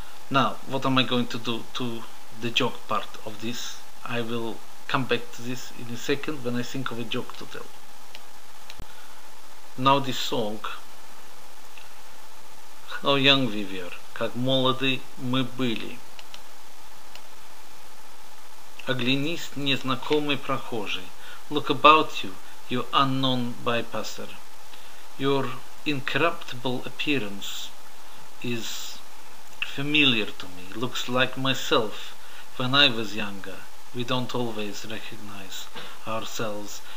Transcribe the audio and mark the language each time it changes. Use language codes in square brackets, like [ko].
[en] Now, what am I going to do to the joke part of this? I will come back to this in a second when I think of a joke to tell. Now this song. How young we were, [ru] как молоды мы были. Оглянись, незнакомый прохожий. [en] Look about you, you unknown bypasser. Your incorruptible appearance is familiar to me. Looks like myself when I was younger. We don't always recognize ourselves.